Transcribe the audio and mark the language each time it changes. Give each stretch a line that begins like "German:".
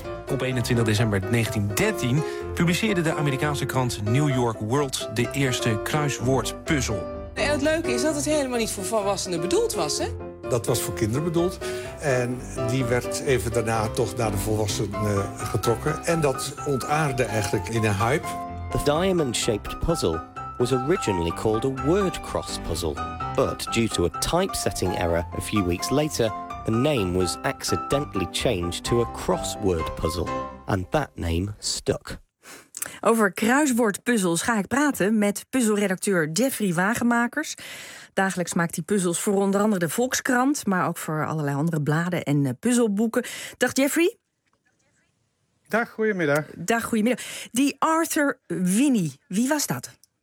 Dutch: Op 21 december 1913 publiceerde de Amerikaanse krant New York World de eerste kruiswoordpuzzel. En het leuke is dat het helemaal niet voor volwassenen bedoeld was, hè? Dat was voor kinderen bedoeld. En die werd even daarna toch naar de volwassenen getrokken. En dat ontaarde eigenlijk in een hype.
English: The diamond-shaped puzzle was originally called a word cross puzzle. But due to a typesetting error a few weeks later, the name was accidentally changed to a crossword puzzle. And that name stuck.
Dutch: Over kruiswoordpuzzels ga ik praten met puzzelredacteur Jeffrey Wagemakers. Dagelijks maakt hij puzzels voor onder andere de Volkskrant, maar ook voor allerlei andere bladen en puzzelboeken. Dag Jeffrey. Dag, goedemiddag. Dag, goedemiddag. Die Arthur Winnie, wie was dat?